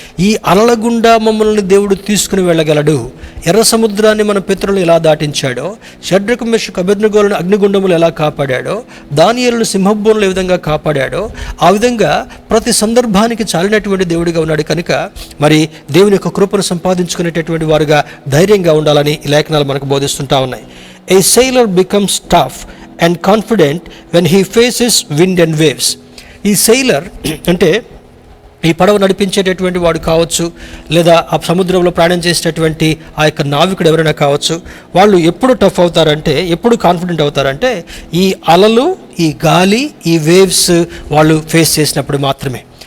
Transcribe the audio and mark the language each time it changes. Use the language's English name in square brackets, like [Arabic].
[Telugu] ఈ అలల గుండా మమ్మల్ని దేవుడు తీసుకుని వెళ్ళగలడు. ఎర్ర సముద్రాన్ని మన పితరులను ఎలా దాటించాడో, షడ్రకు మెషకు అబేద్నెగోలను అగ్నిగుండములు ఎలా కాపాడాడో, దానియేలును సింహబోనులు ఏ విధంగా కాపాడాడో, ఆ విధంగా ప్రతి సందర్భానికి చాలినటువంటి దేవుడిగా ఉన్నాడు. కనుక మరి దేవుని యొక్క కృపను సంపాదించుకునేటటువంటి వారుగా ధైర్యంగా ఉండాలని ఈ లేఖనాలు మనకు బోధిస్తుంటా ఉన్నాయి. [English] A sailor becomes tough and confident when he faces wind and waves. [Telugu] ఈ sailor అంటే ఈ పడవ నడిపించేటటువంటి వాడు కావచ్చు, లేదా ఆ సముద్రంలో ప్రయాణం చేసేటటువంటి ఆ యొక్క నావికుడు ఎవరైనా కావచ్చు, వాళ్ళు ఎప్పుడు టఫ్ అవుతారంటే, ఎప్పుడు కాన్ఫిడెంట్ అవుతారంటే ఈ అలలు, ఈ గాలి, ఈ వేవ్స్ వాళ్ళు ఫేస్ చేసినప్పుడు మాత్రమే.